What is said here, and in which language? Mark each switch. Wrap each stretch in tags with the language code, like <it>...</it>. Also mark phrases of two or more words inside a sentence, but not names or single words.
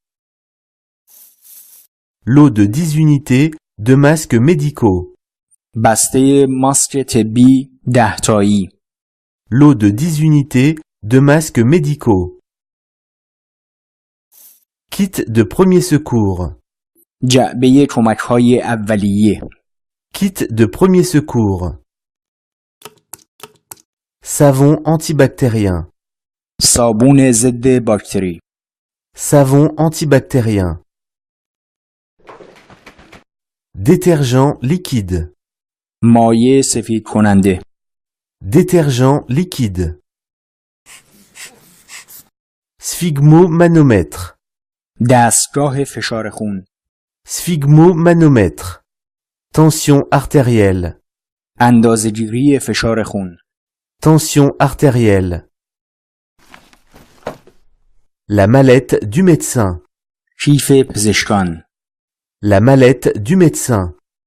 <fr>Lot de 10 unités de masques médicaux.</fr> <fa>بسته ماسک طبی 10 تایی</fa> <fr>Lot de 10 unités de masques médicaux. Kit de premier secours.</fr> <fa>جعبه کمک‌های اولیه</fa> <fr>Kit de premier secours. Savon antibactérien.</fr> <fa>صابون ضد باکتری</fa> <fr>Savon antibactérien. Détergent liquide.</fr> <fa>مایع سفید کننده</fa> <fr>Détergent liquide. Sphygmomanomètre.</fr> <fa>دستگاه فشار خون</fa> <fr>Sphygmomanomètre. Tension artérielle.</fr> <fa>اندازه‌گیری فشار خون</fa> <fr>Tension artérielle. La mallette du médecin.</fr> <fa>کیف پزشکان</fa> <fr>La mallette du médecin.</fr>